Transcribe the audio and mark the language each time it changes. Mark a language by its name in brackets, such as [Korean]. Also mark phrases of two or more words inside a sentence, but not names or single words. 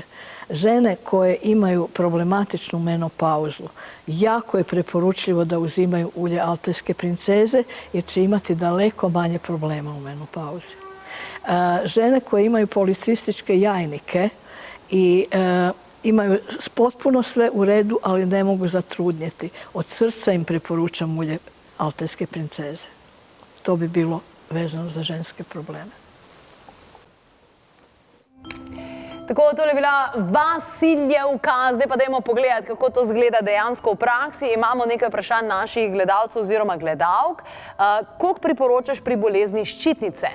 [Croatian] Žene koje imaju problematičnu menopauzu, jako je preporučljivo da uzimaju ulje altajske princeze jer će imati daleko manje problema u menopauzi. Žene koje imaju policističke jajnike i imaju potpuno sve u redu, ali ne mogu zatrudnjeti. Od srca im preporučam ulje altajske princeze. To bi bilo vezano za ženske probleme. [Slovenian] Tako, tole je bila Vasiljevka. Zdaj pa dajmo pogledati, kako to zgleda dejansko v praksi. Imamo nekaj vprašanj naših gledalcev oziroma gledalk. Koliko priporočaš pri bolezni ščitnice?